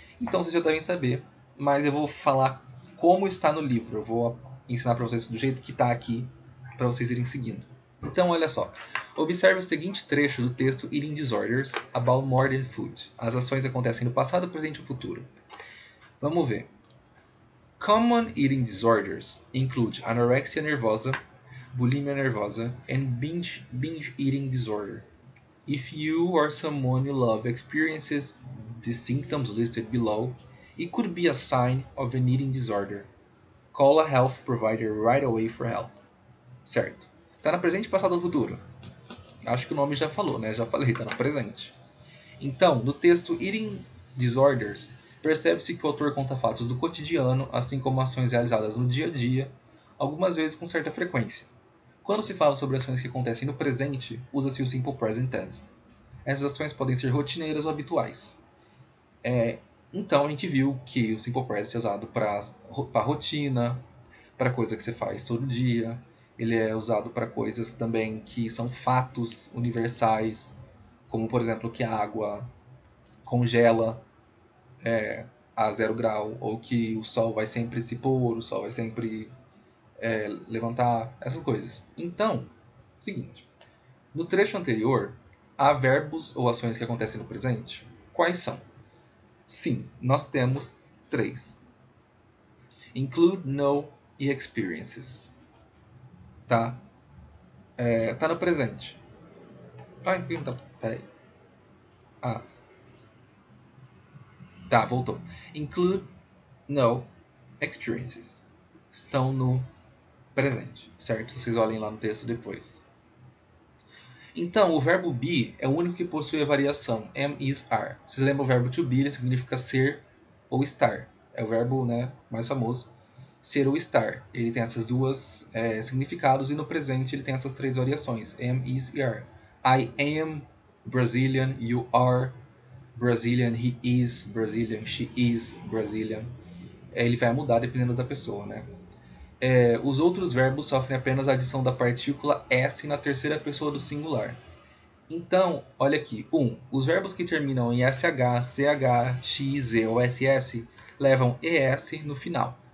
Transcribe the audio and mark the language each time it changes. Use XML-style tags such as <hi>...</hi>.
<pt>Então vocês já devem saber, mas eu vou falar como está no livro. Eu vou ensinar para vocês do jeito que está aqui, para vocês irem seguindo. Então, olha só. Observe o seguinte trecho do texto Eating Disorders About More Than Food. As ações acontecem no passado, presente e futuro. Vamos ver.</pt> <en>Common eating disorders include anorexia nervosa, bulimia nervosa, and binge eating disorder. If you or someone you love experiences the symptoms listed below, it could be a sign of an eating disorder. Call a health provider right away for help.</en> <pt>Certo. Tá no presente, passado ou futuro? Acho que o nome já falou, né? Já falei, tá no presente. Então, no texto Eating Disorders, percebe-se que o autor conta fatos do cotidiano, assim como ações realizadas no dia a dia, algumas vezes com certa frequência. Quando se fala sobre ações que acontecem no presente, usa-se o Simple Present Tense. Essas ações podem ser rotineiras ou habituais. Então a gente viu que o Simple Present é usado para rotina, para coisa que você faz todo dia. Ele é usado para coisas também que são fatos universais, como por exemplo que a água congela a 0 grau, ou que o sol vai sempre se pôr, o sol vai sempre levantar, essas coisas. Então, seguinte, no trecho anterior, há verbos ou ações que acontecem no presente? Quais são? Sim, nós temos 3.</pt> <en>Include, know e experiences.</en> <pt>Tá? Tá no presente. Então, peraí. Tá, voltou.</pt> <en>Include, know, experiences.</en> <pt>Estão no presente, certo? Vocês olhem lá no texto depois. Então, o verbo be é o único que possui a variação am, is, are. Vocês lembram o verbo to be, ele significa ser ou estar. É o verbo, né, mais famoso. Ser ou estar. Ele tem essas duas significados, e no presente ele tem essas 3 variações.</pt> <en>Am, is e are. I am Brazilian, you are Brazilian, he is Brazilian, she is Brazilian.</en> <pt>Ele vai mudar dependendo da pessoa, né? Os outros verbos sofrem apenas a adição da partícula S na terceira pessoa do singular. Então, olha aqui. 1. Os verbos que terminam em SH, CH, X, Z ou SS levam ES no final.</pt>